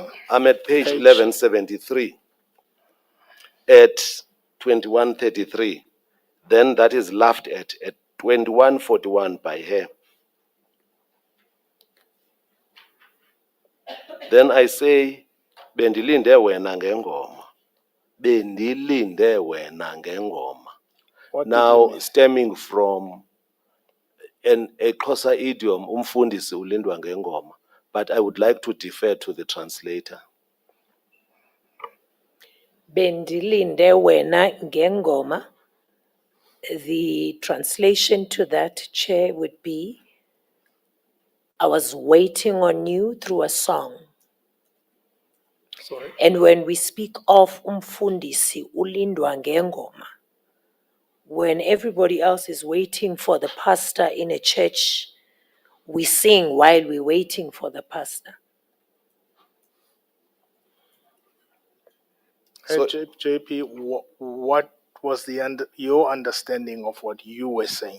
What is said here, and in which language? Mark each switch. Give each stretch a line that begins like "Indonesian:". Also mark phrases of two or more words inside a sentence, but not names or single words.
English: I'm at page 1173 at 2133. Then that is laughed at 2141 by her. Then I say,
Xhosa: bendilinde wena ngengoma. Bendilinde wena ngengoma.
English: Now, stemming from a Xhosa idiom,
Xhosa: umfundisi ulindwa ngengoma.
English: But I would like to defer to the translator.
Xhosa: Bendilinde wena ngengoma.
English: The translation to that, Chair, would be, I was waiting on you through a song. Sorry. And when we speak of
Xhosa: umfundisi ulindwa ngengoma,
English: when everybody else is waiting for the pastor in a church, we sing while we're waiting for the pastor. So- JP, what was your understanding of what you were saying?